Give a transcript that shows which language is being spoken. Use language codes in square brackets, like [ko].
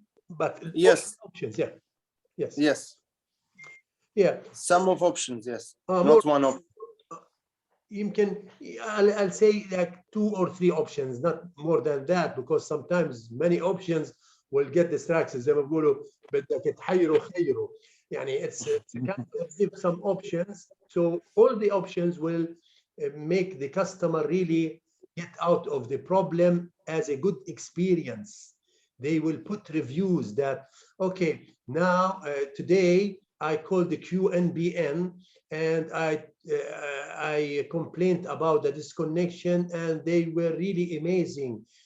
[en] But yes, options, yeah. Yes. Yes. Yeah. Some of options, yes. Not more, one option. I'll say like 2 or 3 options, not more than that, because sometimes many options will get distracted. [ar] زي ما بيقولوا بدك تحيروا خيروا. [en] يعني it's give some options, so all the options will make the customer really get out of the problem as a good experience. They will put reviews that, okay, now today I called the QNBN and I complained about the disconnection, and they were really amazing.